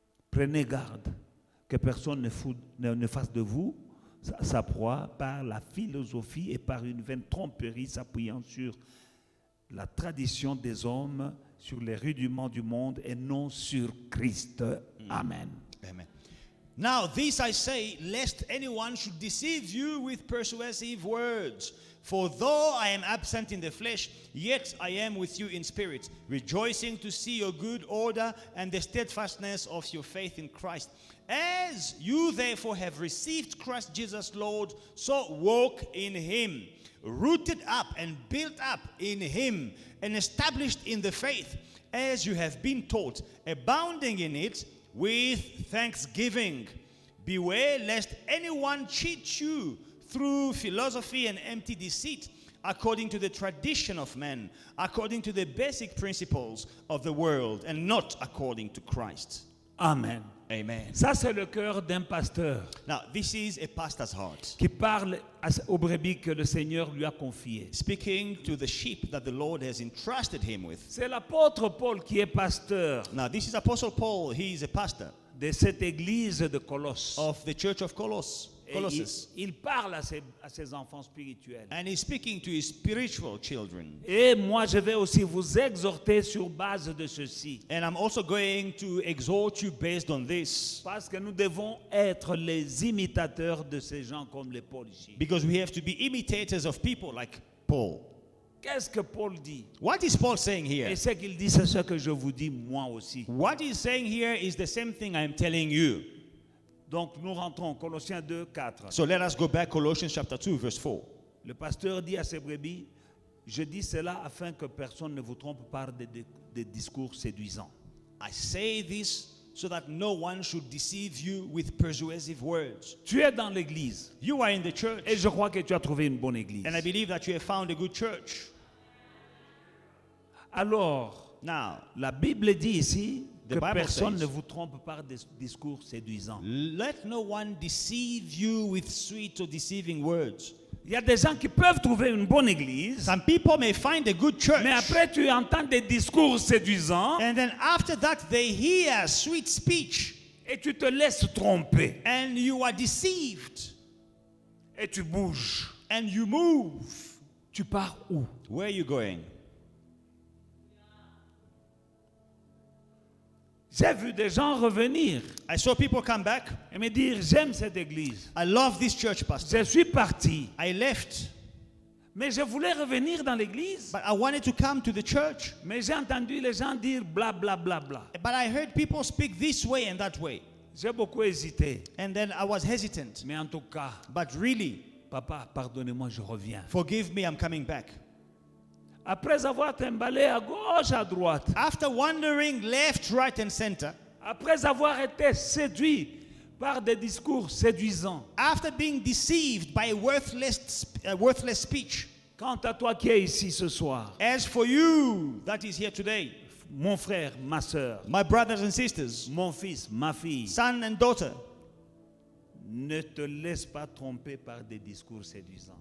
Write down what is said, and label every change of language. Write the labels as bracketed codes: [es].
[fr] Prenez garde que personne ne fasse de vous sa proie par la philosophie et par une vaine tromperie s'appuyant sur la tradition des hommes, sur les rudiments du monde et non sur Christ. Amen. Amen. [en] Now this I say, lest anyone should deceive you with persuasive words. For though I am absent in the flesh, yet I am with you in spirit, rejoicing to see your good order and the steadfastness of your faith in Christ. As you therefore have received Christ Jesus Lord, so walk in him, rooted up and built up in him, and established in the faith, as you have been taught, abounding in it with thanksgiving. Beware lest anyone cheat you through philosophy and empty deceit, according to the tradition of men, according to the basic principles of the world, and not according to Christ. Amen. Amen. [fr] Ça, c'est le cœur d'un pasteur [en] Now, this is a pastor's heart, [fr] qui parle aux brebis que le Seigneur lui a confiées. [en] speaking to the sheep that the Lord has entrusted him with. [fr] C'est l'apôtre Paul qui est pasteur [en] Now, this is Apostle Paul. He is a pastor [fr] de cette église de Colosse. [en] of the church of Colossus. [fr] Et [en] Colossus. [fr] il parle à ses enfants spirituels. [en] And he's speaking to his spiritual children. [fr] Et moi, je vais aussi vous exhorter sur base de ceci. [en] And I'm also going to exhort you based on this, [fr] Parce que nous devons être les imitateurs de ces gens comme les Paul ici. [en] because we have to be imitators of people like Paul. [fr] Qu'est-ce que Paul dit? [en] What is Paul saying here? [fr] Et ce qu'il dit, c'est ce que je vous dis moi aussi. [en] What he's saying here is the same thing I'm telling you. [fr] Donc nous rentrons, Colossiens 2, 4. [en] So let us go back, Colossians chapter 2, verse 4. [fr] Le pasteur dit à ses brebis, je dis cela afin que personne ne vous trompe par des discours séduisants. [en] I say this so that no one should deceive you with persuasive words. [fr] Tu es dans l'église [en] You are in the church, [fr] et je crois que tu as trouvé une bonne église. [en] and I believe that you have found a good church. [fr] Alors, [en] Now, [fr] la Bible dit ici [en] The [fr] que [en] Bible [fr] personne [en] says- [fr] ne vous trompe par des discours séduisants. [en] let no one deceive you with sweet or deceiving words. [fr] Il y a des gens qui peuvent trouver une bonne église, [en] Some people may find a good church, [fr] mais après tu entends des discours séduisants [en] and then after that they hear sweet speech, [fr] et tu te laisses tromper [en] and you are deceived, [fr] et tu bouges. [en] and you move. [fr] Tu pars où? [en] Where are you going? [fr] J'ai vu des gens revenir [en] I saw people come back. [fr] et me dire j'aime cette église. [en] I love this church, pastor. [fr] Je suis parti, [en] I left, [fr] mais je voulais revenir dans l'église. [en] but I wanted to come to the church. [fr] Mais j'ai entendu les gens dire bla bla bla bla. [en] But I heard people speak this way and that way. [fr] J'ai beaucoup hésité, [en] And then I was hesitant. [fr] mais en tout cas, [en] But really, [fr] papa, pardonnez-moi, je reviens. [en] forgive me, I'm coming back. [fr] Après avoir trimballé à gauche, à droite, [en] After wandering left, right, and center, [fr] après avoir été séduit par des discours séduisants, [en] after being deceived by worthless speech, [fr] quant à toi qui es ici ce soir, [en] as for you that is here today, [fr] mon frère, ma soeur, [en] my brothers and sisters, [fr] mon fils, ma fille, [en] son and daughter, [fr] ne te laisse pas tromper par des discours séduisants.